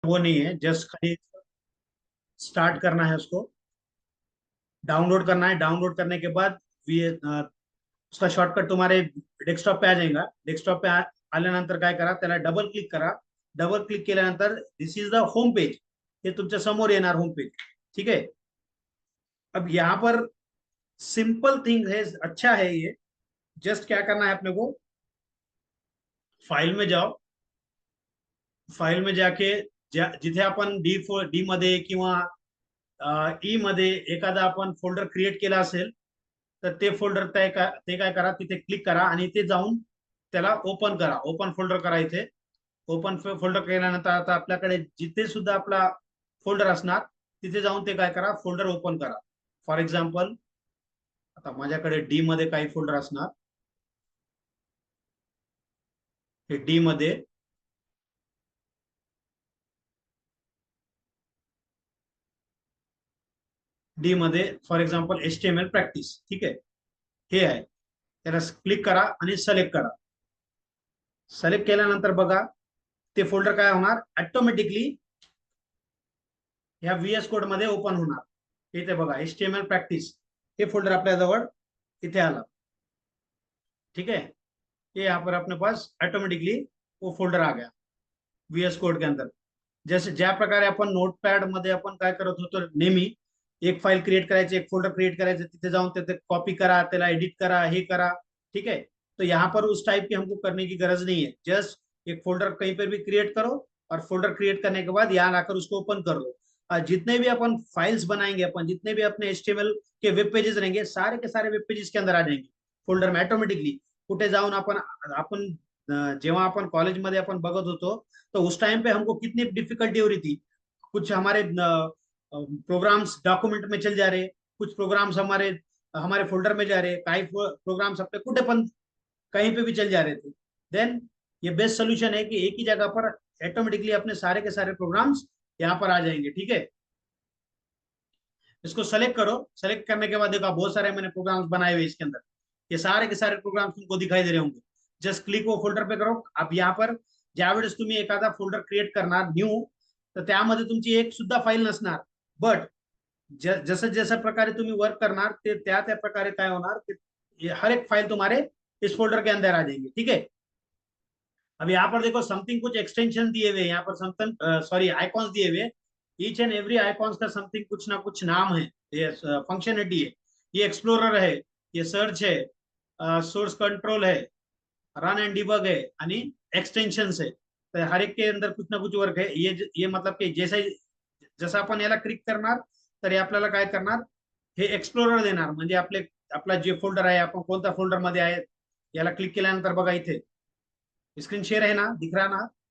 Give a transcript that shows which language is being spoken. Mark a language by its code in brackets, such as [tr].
[hi] वो नहीं है, जस्ट खाली स्टार्ट करना है उसको, डाउनलोड करना है। डाउनलोड करने के बाद उसका शॉर्टकट तुम्हारे डेस्कटॉप पे आ जाएगा। [mr] डेस्कटॉप पे आल्यानंतर काय करा, त्याला डबल क्लिक करा. डबल क्लिक केल्यानंतर [en] this is the home page, [mr] हे तुमच्या समोर येणार होम पेज. [hi] ठीक है. अब यहाँ पर सिंपल थिंग है, अच्छा है ये. जस्ट क्या करना है अपने को, फाइल में जाओ. फाइल में जाके [mr] जिथे आपण डी मध्ये किंवा ई मध्ये एखादा आपण फोल्डर क्रिएट केला असेल, तर ते फोल्डर ते काय करा, तिथे क्लिक करा आणि ते जाऊन त्याला ओपन करा. ओपन फोल्डर करा इथे. ओपन फोल्डर केल्यानंतर आता आपल्याकडे जिथे सुद्धा आपला फोल्डर असणार, तिथे जाऊन ते काय करा, फोल्डर ओपन करा. फॉर एक्झाम्पल आता माझ्याकडे डी मध्ये काही फोल्डर असणार. हे डी मध्ये फॉर एक्झाम्पल HTML प्रॅक्टिस. ठीक आहे, हे आहे. त्याला क्लिक करा आणि सिलेक्ट करा. सिलेक्ट केल्यानंतर बघा, ते फोल्डर काय होणार, ऑटोमॅटिकली ह्या VS कोड मध्ये ओपन होणार. इथे बघा HTML प्रॅक्टिस, हे फोल्डर आपल्या जवळ इथे आला. [hi] ठीक है, ये यहाँ पर अपने पास ऑटोमेटिकली वो फोल्डर आ गया VS कोड के अंदर. [mr] जैसे ज्या प्रकारे आपण नोटपॅड मध्ये आपण काय करत होतो नेहमी, एक फाइल क्रिएट करायची, एक फोल्डर क्रिएट करायचं, तिथे जाऊन तिथे कॉपी करा, त्याला एडिट करा, हे करा. [hi] ठीक है. तो यहाँ पर उस टाइप की हमको करने की गरज नहीं है. जस्ट एक फोल्डर कहीं पर भी क्रिएट करो, और फोल्डर क्रिएट करने के बाद यहाँ आकर उसको ओपन कर लो. जितने भी अपन फाइल्स बनाएंगे, अपन जितने भी अपने HTML के वेब पेजेस रहेंगे, सारे के सारे वेब पेजेस के अंदर आ जाएंगे फोल्डर में ऑटोमेटिकली. [mr] कुठे जाऊन आपण आपण जेव्हा आपण कॉलेजमध्ये आपण बघत होतो, [hi] तो उस टाइम पे हमको कितनी डिफिकल्टी हो रही थी. कुछ हमारे प्रोग्राम्स डॉक्यूमेंट में चल जा रहे, कुछ प्रोग्राम्स हमारे हमारे फोल्डर में जा रहे, काही प्रोग्राम्स अपने [mr] कुठे पण [hi] कहीं पे भी चल जा रहे थे. देन ये बेस्ट सोल्यूशन है कि एक ही जगह पर ऑटोमेटिकली अपने सारे के सारे प्रोग्राम्स यहाँ पर आ जाएंगे. ठीक है. इसको सेलेक्ट करो. सेलेक्ट करने के बाद देखो बहुत सारे मैंने प्रोग्राम्स बनाए हुए इसके अंदर. ये सारे के सारे प्रोग्राम्स तुमको दिखाई दे रहे होंगे. जस्ट क्लिक वो फोल्डर पे करो. अब यहाँ पर [mr] ज्यावेळेस तुम्ही एखादा फोल्डर क्रिएट करणार न्यू, तर त्यामध्ये तुमची एक सुद्धा फाईल नसणार. बट जसं जसं प्रकारे तुम्ही वर्क करणार, ते त्या त्या प्रकारे काय होणार, [hi] हर एक फाइल तुम्हारे इस फोल्डर के अंदर आ जाएंगे. ठीक है. अब यहाँ पर देखो समथिंग, कुछ एक्सटेंशन दिए हुए, यहाँ पर समथिंग सॉरी आइकॉन्स दिए हुए. ईच एंड एवरी आइकॉन्स का समथिंग कुछ ना कुछ नाम है, ये फंक्शनलिटी है. ये एक्सप्लोरर है, ये सर्च है, सोर्स कंट्रोल है, रन एंड डिबग है, आणि एक्सटेंशन्स है. तर हर एक के अंदर कुछ ना कुछ वर्क है. ये मतलब की जैसे [mr] जसं आपण याला क्लिक करणार, तर हे आपल्याला काय करणार, हे एक्सप्लोरर देणार. म्हणजे आपला जे फोल्डर आहे, आपण कोणत्या फोल्डर मध्ये आहे, याला क्लिक केल्यानंतर बघा इथे स्क्रीन शेअर आहे ना, [hi] दिख रहा ना.